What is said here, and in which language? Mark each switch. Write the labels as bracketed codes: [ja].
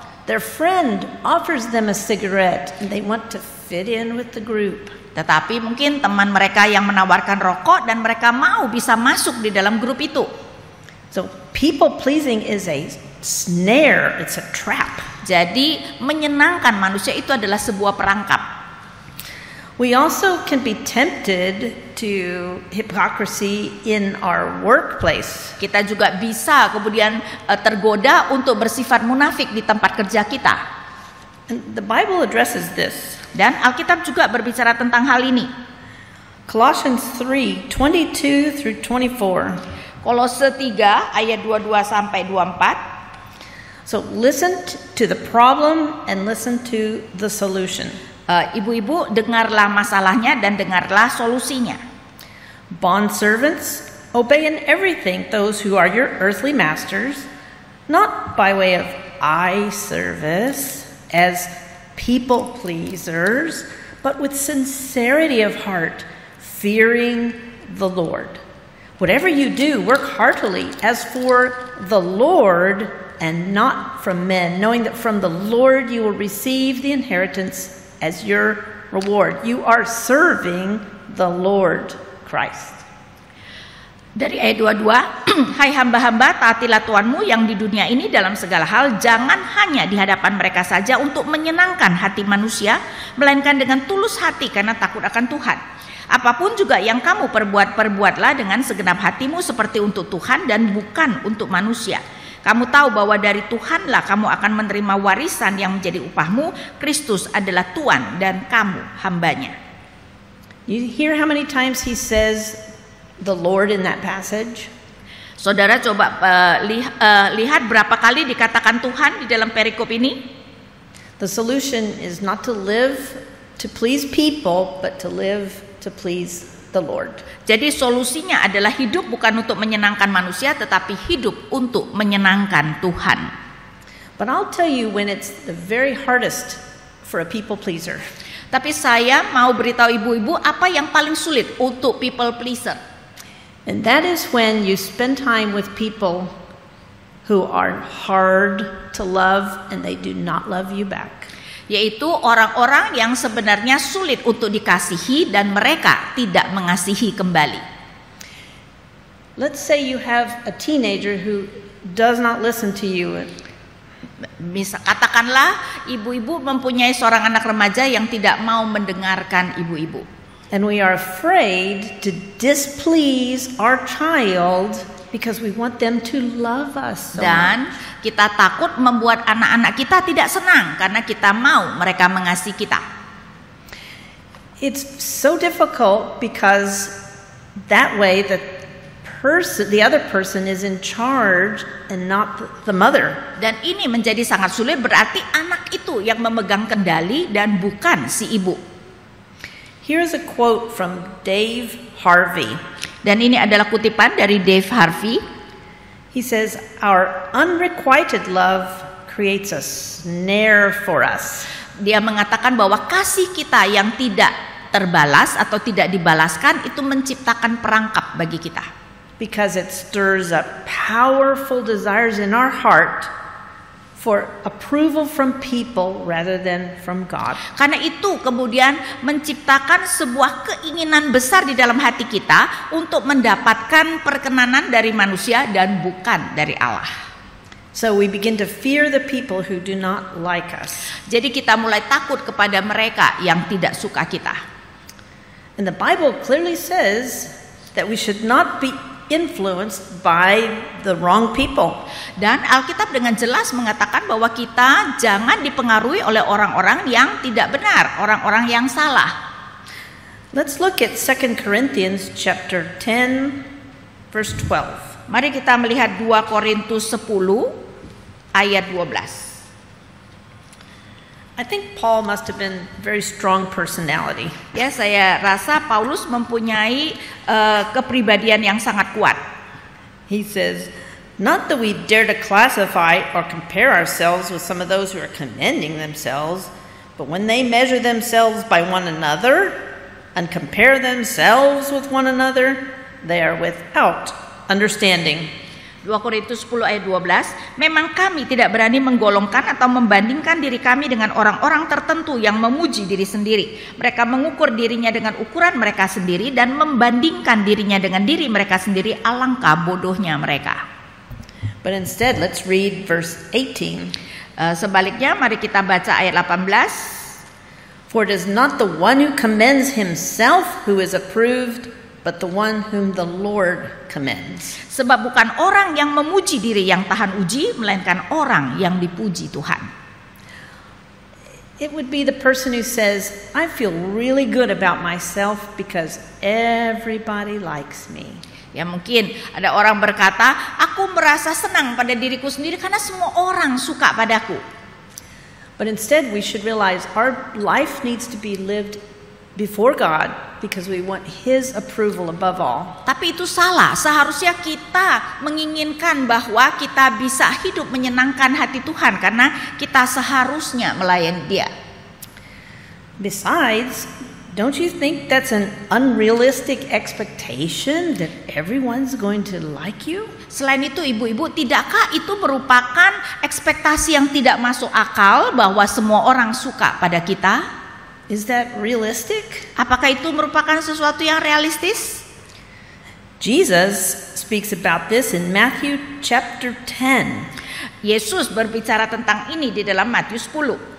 [en] Their friend offers them a cigarette and they want to fit in with the group. [id] Tetapi mungkin teman mereka yang menawarkan rokok dan mereka mau bisa masuk di dalam grup itu. [en] So people pleasing is a snare, it's a trap. [id] Jadi menyenangkan manusia itu adalah sebuah perangkap. [en] We also can be tempted to hypocrisy in our workplace. [id] Kita juga bisa kemudian tergoda untuk bersifat munafik di tempat kerja kita. [en] And the Bible addresses this. [id] Dan Alkitab juga berbicara tentang hal ini. [en] Colossians 3:22 through 24. [id] Kolose 3 ayat 22 sampai 24. [en] So listen to the problem and listen to the solution. [id] Ibu-ibu, dengarlah masalahnya dan dengarlah solusinya. [en] Bondservants, obey in everything those who are your earthly masters, not by way of eye service as people pleasers, but with sincerity of heart, fearing the Lord. Whatever you do, work heartily as for the Lord and not from men, knowing that from the Lord you will receive the inheritance as your reward. You are serving the Lord Christ. [id] Dari ayat 22, hai hamba-hamba, taatilah Tuhanmu yang di dunia ini dalam segala hal, jangan hanya di hadapan mereka saja untuk menyenangkan hati manusia, melainkan dengan tulus hati karena takut akan Tuhan. Apapun juga yang kamu perbuatlah dengan segenap hatimu seperti untuk Tuhan dan bukan untuk manusia. Kamu tahu bahwa dari Tuhanlah kamu akan menerima warisan yang menjadi upahmu. Kristus adalah Tuhan dan kamu hambanya. [en] You hear how many times he says the Lord in that passage? [id] Saudara coba lihat berapa kali dikatakan Tuhan di dalam perikop ini. [en] The solution is not to live to please people, but to live to please the Lord. [id] Jadi solusinya adalah hidup bukan untuk menyenangkan manusia, tetapi hidup untuk menyenangkan Tuhan. [en] But I'll tell you when it's the very hardest for a people pleaser. [id] Tapi saya mau beritahu ibu-ibu apa yang paling sulit untuk people pleaser. [en] And that is when you spend time with people who are hard to love and they do not love you back. [id] Yaitu orang-orang yang sebenarnya sulit untuk dikasihi dan mereka tidak mengasihi kembali. [en] Let's say you have a teenager who does not listen to you. [id] Katakanlah ibu-ibu mempunyai seorang anak remaja yang tidak mau mendengarkan ibu-ibu. [en] And we are afraid to displease our child because we want them to love us so [id] Dan [en] much. [id] Kita takut membuat anak-anak kita tidak senang karena kita mau mereka mengasihi kita. [en] It's so difficult because that way the other person is in charge and not the mother. [id] Dan ini menjadi sangat sulit, berarti anak itu yang memegang kendali dan bukan si ibu. [en] Here's a quote from Dave Harvey. [id] Dan ini adalah kutipan dari Dave Harvey. [en] He says, our unrequited love creates a snare for us. [id] Dia mengatakan bahwa kasih kita yang tidak terbalas atau tidak dibalaskan itu menciptakan perangkap bagi kita. [en] Because it stirs up powerful desires in our heart for approval from people rather than from God. [id] Karena itu kemudian menciptakan sebuah keinginan besar di dalam hati kita untuk mendapatkan perkenanan dari manusia dan bukan dari Allah. [en] So we begin to fear the people who do not like us. [id] Jadi kita mulai takut kepada mereka yang tidak suka kita. [en] And the Bible clearly says that we should not be influenced by the wrong people. [id] Dan Alkitab dengan jelas mengatakan bahwa kita jangan dipengaruhi oleh orang-orang yang tidak benar, orang-orang yang salah. [en] Let's look at 2 Corinthians chapter 10 verse 12. [id] Mari kita melihat 2 Korintus 10 ayat 12. [en] I think Paul must have been a very strong personality. [id] Ya, saya rasa Paulus mempunyai kepribadian yang sangat kuat. [en] He says, not that we dare to classify or compare ourselves with some of those who are commending themselves, but when they measure themselves by one another and compare themselves with one another, they are without understanding. [id] 2 Korintus 10 ayat 12, memang kami tidak berani menggolongkan atau membandingkan diri kami dengan orang-orang tertentu yang memuji diri sendiri. Mereka mengukur dirinya dengan ukuran mereka sendiri dan membandingkan dirinya dengan diri mereka sendiri. Alangkah bodohnya mereka. [en] But instead, let's read verse 18. [id] Sebaliknya, mari kita baca ayat 18. [en] For it is not the one who commends himself who is approved, but the one whom the Lord commends. [id] Sebab bukan orang yang memuji diri yang tahan uji, melainkan orang yang dipuji Tuhan. [en] It would be the person who says, I feel really good about myself because everybody likes me. [id] Ya mungkin ada orang berkata, aku merasa senang pada diriku sendiri karena semua orang suka padaku. [en] But instead we should realize our life needs to be lived before God because we want His approval above all. [id] Tapi itu salah. Seharusnya kita menginginkan bahwa kita bisa hidup menyenangkan hati Tuhan karena kita seharusnya melayani Dia. [en] Besides, don't you think that's an unrealistic expectation that everyone's going to like you? [id] Selain itu ibu-ibu, tidakkah itu merupakan ekspektasi yang tidak masuk akal bahwa semua orang suka pada kita? [en] Is that realistic? [id] Apakah itu merupakan sesuatu yang realistis? [en] Jesus speaks about this in Matthew chapter 10. [id] Yesus berbicara tentang ini di dalam Matius 10.